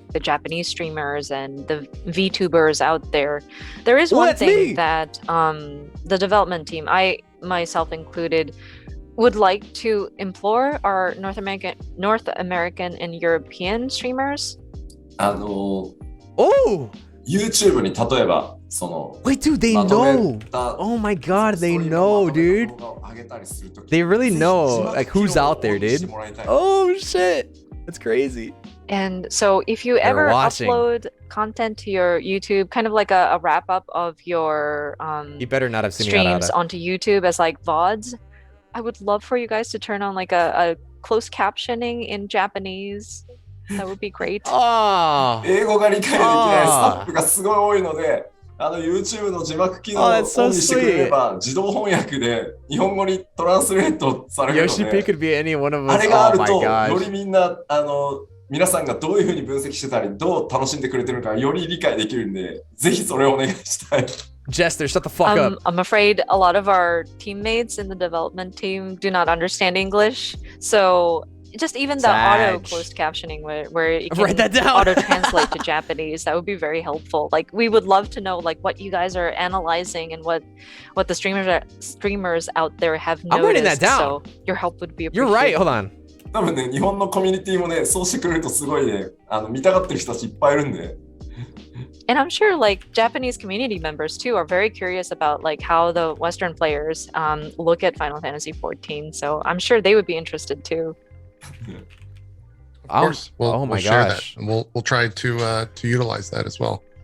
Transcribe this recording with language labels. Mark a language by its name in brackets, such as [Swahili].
[English] The Japanese streamers and the VTubers out there. There is one thing that the development team, I myself included, would like to implore our North American and European streamers. Oh! [Japanese] YouTube に例えばその [English] Wait, dude, they know. Oh my god, they know, dude. They really know like who's out there, dude. Oh shit. That's crazy. And so if you ever upload content to your YouTube, kind of like a wrap up of your you better not have seen streams onto YouTube as like VODs, I would love for you guys to turn on like a closed captioning in Japanese. That would be great. [Japanese] 英語が理解できないスタッフがすごい多いので、YouTube の字幕機能をオンにしてくれれば、自動翻訳で日本語にトランスレートされるので、 [English] Yoshi P could be any one of us. [Japanese] あれがあると、よりみんな皆さんがどういうふうに分析してたり、どう楽しんでくれてるのかより理解できるんで、ぜひそれをお願いしたい。 [English] Jester, shut the fuck up. I'm afraid a lot of our teammates in the development team do not understand English, so just even the auto closed captioning where you can auto translate to Japanese, that would be very helpful. Like we would love to know like what you guys are analyzing and what the streamers out there have noticed. I'm writing that down. So your help would be appreciated. You're right. Hold on. [Japanese] 多分ね、日本のコミュニティもね、そうしてくれるとすごいね、見たがってる人たちいっぱいいるんで。 [English] And I'm sure like Japanese community members too are very curious about like how the Western players look at Final Fantasy 14. So I'm sure they would be interested too. Of course, we'll share that, and we'll try to utilize that as well.